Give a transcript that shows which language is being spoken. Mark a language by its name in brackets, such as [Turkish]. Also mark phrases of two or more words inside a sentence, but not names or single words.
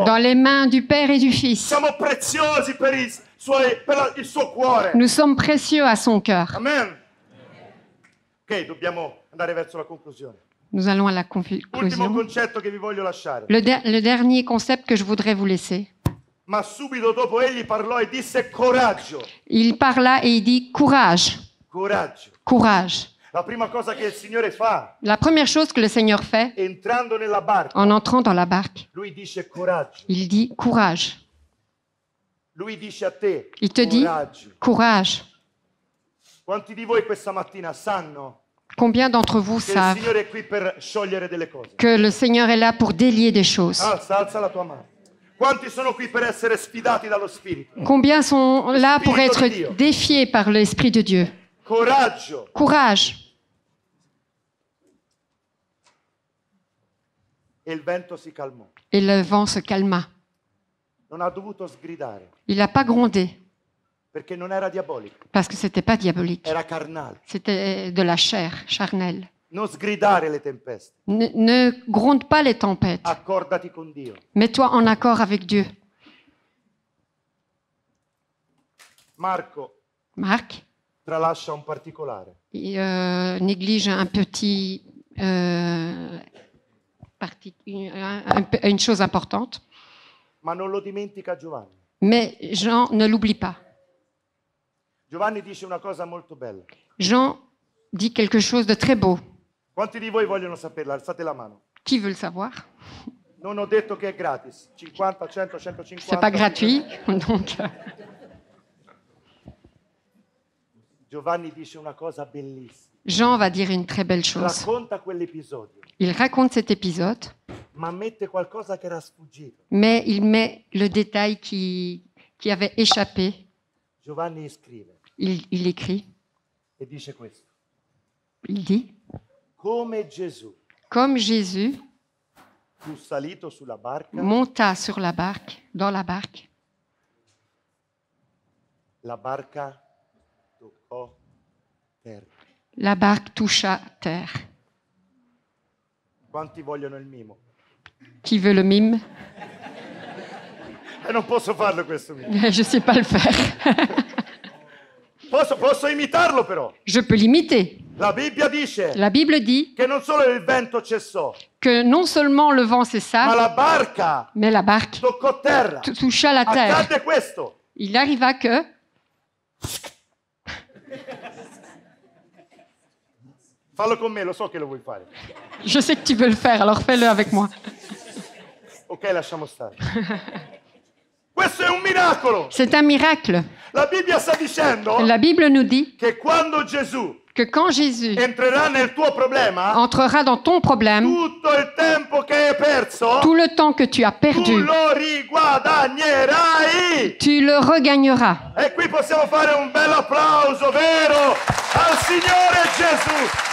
[French] dans les mains du Père et du Fils. [Italian] Siamo preziosi per il suo cuore. [French] Nous sommes précieux à son cœur. Amen. [Italian] Ok, dobbiamo andare verso la conclusione. [French] Nous allons à la [Italian] Ultimo [French] conclusion. [Italian] concetto che vi voglio lasciare. [French] Le dernier concept que je voudrais vous laisser. [Italian] Ma subito dopo egli parlò e disse coraggio, [French] Il parla et il dit courage, [Italian] coraggio. [French] courage. [Italian] La prima cosa che il Signore fa, [French] La première chose que le Seigneur fait [Italian] entrando nella barca, [French] en entrant dans la barque, [Italian] lui dice coraggio. [French] il dit courage. [Italian] Lui dice a te, [French] Il te dit [Italian] coraggio. [French] courage. [Italian] Quanti di voi questa mattina sanno [French] Combien d'entre vous [Italian] che il [French] savent [Italian] Signore è qui per sciogliere delle cose? [French] que le Seigneur est là pour délier des choses? [Italian] Alza la tua mano. Quanti sono qui per essere sfidati dallo Spirito? [French] Combien sont là pour être défiés par l'Esprit de Dieu? [Italian] Coraggio. [French] Courage. [Italian] E il vento si calmò. [French] Et le vent se calma. [Italian] Non ha dovuto sgridare, [French] Il n'a pas grondé, [Italian] perché non era diabolico, [French] parce que ce n'était pas diabolique. [Italian] era carnale. [French] C'était de la chair, charnelle. [Italian] Non sgridare le tempeste. [French] Ne gronde pas les tempêtes. [Italian] Accordati con Dio. [French] Mets-toi en accord avec Dieu. [Italian] Marco [French] Marc, [Italian] tralascia un particolare. [French] il néglige un petit, une chose importante. [Italian] Ma non lo dimentica Giovanni. [French] Mais Jean ne l'oublie pas. [Italian] Giovanni dice una cosa molto bella. [French] Jean dit quelque chose de très beau. [Italian] Quanti di voi vogliono saperla? Alzate la mano. [French] Qui veut le savoir? [Italian] Non ho detto che è gratis. 50, 100, 150. [French] C'est pas gratuit, donc [Italian] Giovanni dice una cosa bellissima. [French] Jean va dire une très belle chose. [Italian] Racconta quell'episodio, [French] Il raconte cet épisode, [Italian] ma mette qualcosa che era sfuggito. [French] mais il met le détail qui avait échappé. [Italian] Giovanni scrive [French] Il écrit, [Italian] e dice questo. [French] il dit, [Italian] Come Gesù [French] comme Jésus [Italian] fu salito sulla barca, [French] monta sur la barque, dans la barque, [Italian] la barca toccò terra. [French] la barque toucha terre. [Italian] Quanti vogliono il mimo? [French] Qui veut le mime? [Italian] E non posso farlo questo mimo. [French] Je ne sais pas le faire. [Italian] Posso imitarlo però. [French] Je peux l'imiter. [Italian] La Bibbia dice [French] La Bible dit [Italian] che non solo il vento cessò, [French] que non seulement le vent [Italian] ma [French] cessa, [Italian] la barca [French] mais la barque [Italian] toccò terra. [French] toucha la terre. [Italian] Accadde questo. [French] Il arriva que [Italian] Fallo con me, lo so che lo vuoi fare. [French] je sais que tu veux le faire, alors fais-le avec moi. [Italian] Ok, lasciamo stare. Questo è un miracolo. [French] C'est un miracle. [Italian] La Bibbia sta dicendo [French] La Bible nous dit [Italian] che quando Gesù [French] que quand Jésus [Italian] entrerà nel tuo problema, [French] entrera dans ton problème, [Italian] tutto il tempo che hai perso, [French] tout le temps que tu as tu perdu, [Italian] lo riguadagnerai. [French] tu le regagneras. [Italian] E qui possiamo fare un bel applauso, vero, al Signore Gesù.